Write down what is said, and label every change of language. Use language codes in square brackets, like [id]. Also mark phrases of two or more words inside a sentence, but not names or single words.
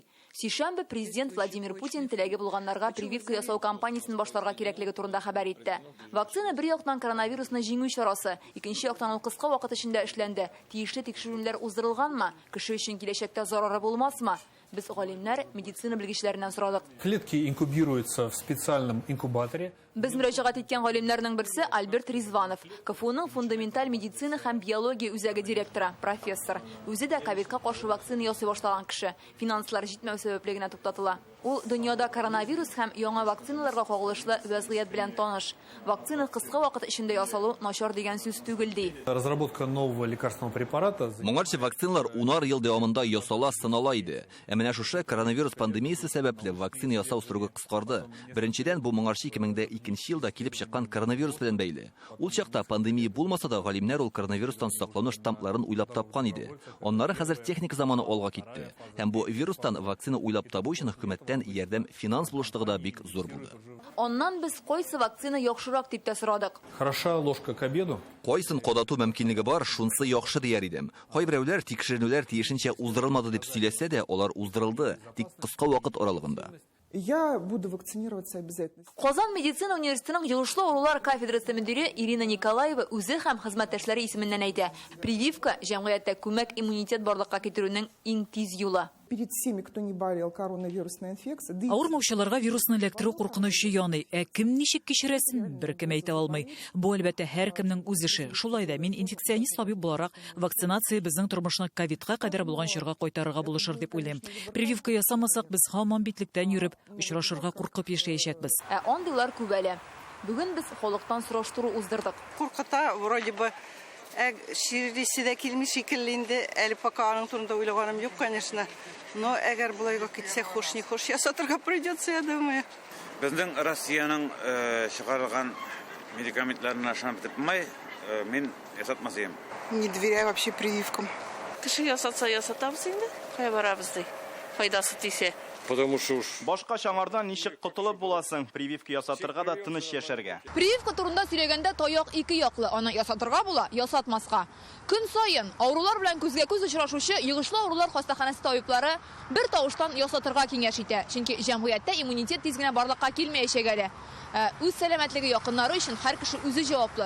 [tt] Сишәмбе президент Владимир Путин теләге булганнарга прививка ясау кампаниясын башларга кирәклеге турында хәбәр итте. Вакцина бер яктан коронавирусны җиңү чарасы, икенче яктан ул кыска вакыт эчендә эшләнде. Тиешле тикшерүләр уздырылганмы? Кеше өчен киләчәктә зарары булмасмы? Без галимнәр, медицина белгечләреннән сорадык. [ru] Клетки инкубируются в специальном инкубаторе. [tt] Без мөрәҗәгать иткән галимнәрнең берсе Альберт Ризванов, КФУның фундаменталь медицина һәм биология үзәге директоры, профессор. Үзе дә ковидка каршы вакцина ясый башлаган кеше. Финанслар җитмәү сәбәплегенә туктатыла. Ул дөньяда коронавирус һәм яңа вакциналарга кагылышлы вазгыять белән таныш. Вакцина кыска вакыт эчендә ясалу начар дигән сүз түгел ди. [ru] Разработка нового лекарственного препарата. [tt] Моңарчы вакциналар 10 ел дәвамында ясала сынала иде. Менә шушы коронавирус пандемиясе сәбәпле вакцина ясау срогы кыскарды. Беренчедән бу моңарчы 2002 елда килеп чыккан коронавирус белән бәйле. Ул чакта пандемия булмаса да галимнәр ул коронавирустан саклану штампларын уйлап тапкан иде. Аннары хәзер техника заманы алга китте. Һәм бу вирустан вакцина уйлап табу өчен хөкүмәттән ярдәм финанс булышлыгы да бик зур булды. Аннан без кайсы вакцина яхшырак дип тә сорадык. [ru] Хороша ложка к обеду. [tt] Кайсын кадату мөмкинлеге бар, шунсы яхшы дияр идем. Кайберәүләр тикшеренүләр тиешенчә уздырылмады дип сөйләсә дә, алар уздырылды, тик кыска вакыт аралыгында. [ru] Я буду вакцинироваться обязательно. [tt] Казан медицина университетының йогышлы авырулар кафедрасы мөдире Ирина Николаева үзе һәм хезмәттәшләре исеменнән әйтә. Прививка җәмгыятьтә күмәк иммунитет барлыкка китерүнең иң тиз юлы. [ru] Перед всеми, кто не болел коронавирусной инфекцией. [tt] Авырмаучыларга вирусны эләктерү куркынычы яный. Кем ничек кичерәсен, беркем әйтә алмый. Бу әлбәттә һәркемнең үз эше. Шулай да мин инфекционист табиб буларак вакцинация безнең тормышны ковидка кадәр булган чорга кайтарырга булышыр дип уйлыйм. Прививка ясамасак без һаман битлектән йөреп, очрашырга куркып яшәячәкбез. Андыйлар күп әле. Бүген без халыктан сораштыру уздырдык. Куркыта, [ru] вроде бы [tt] ширisi de келмеш шикелле инде, әле пока аның турында уйлаганым юк, конечно. Но әгәр булайга китсә, хош не хош ясатырга [ru] придется, я думаю. [tt] Безнең Россиянең чыгарылган медикаментларына ышанып тормый, мин ясатмасым. [ru] Не доверяю вообще прививкам. [tt] Кеше ясатса ясатабыз инде, кая барабыз ди. Файдасы тисе. [ru] Потому что [tt] башка чаңардан ничек котылып буласың, прививка ясатырга да тыныч яшәргә. Прививка турында сөйләгәндә таяк ике яклы. Аны ясатырга була, ясатмаска. Көн саен авырулар белән күзгә-күз очрашучы йогышлы авырулар хастаханәсе табиблары бер тавыштан ясатырга киңәш итә. Чөнки җәмгыятьтә иммунитет тиз генә барлыкка килмәячәк әле. Үз сәламәтлеге якыннары өчен һәр кеше үзе җаваплы.